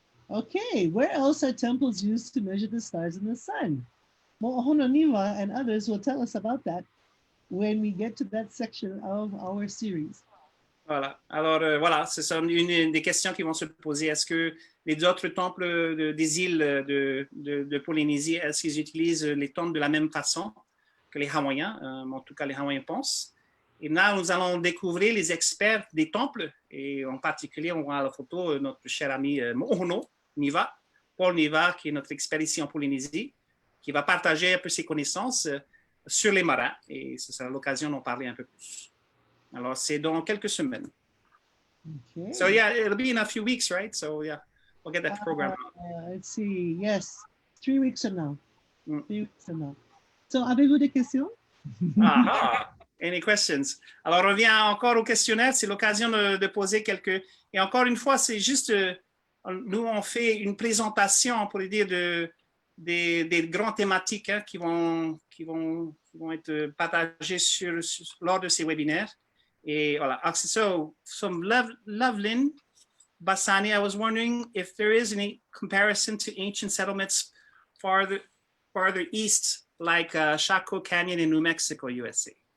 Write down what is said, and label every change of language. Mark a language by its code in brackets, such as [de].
[en] Okay, where else are temples used to measure the stars and the sun? Mo'ohononiwa and others will tell us about that when we get to that section of our series. [fr] Voilà. Alors, voilà, c'est une des questions qui vont se poser. Est-ce que les autres temples des îles de Polynésie, est-ce qu'ils utilisent les temples de la même façon que les Hawaïens? En tout cas, les Hawaïens pensent. Et là, nous allons découvrir les experts des temples. Et en particulier, on voit à la photo notre cher ami Mo'ohono Niva, Paul Niva, qui est notre expert ici en Polynésie, qui va partager un peu ses connaissances sur les marins. Et ce sera l'occasion d'en parler un peu plus. Alors, c'est dans quelques semaines. [en] Okay. So, yeah, it'll be in a few weeks, right? So, yeah, we'll get that program. Let's see. Yes, 3 weeks from now. 3 weeks from now. [fr] So, avez-vous des questions? [en] Any questions? [fr] Alors, on revient encore au questionnaire. C'est l'occasion de poser quelques... Et encore une fois, c'est juste... nous, on fait une présentation, on pourrait dire, des grandes thématiques qui vont être partagées lors de ces webinaires. Et voilà. [en] So, from Lovelin Basani, I was wondering if there is any comparison to ancient settlements farther east, like Chaco Canyon in New Mexico, USA.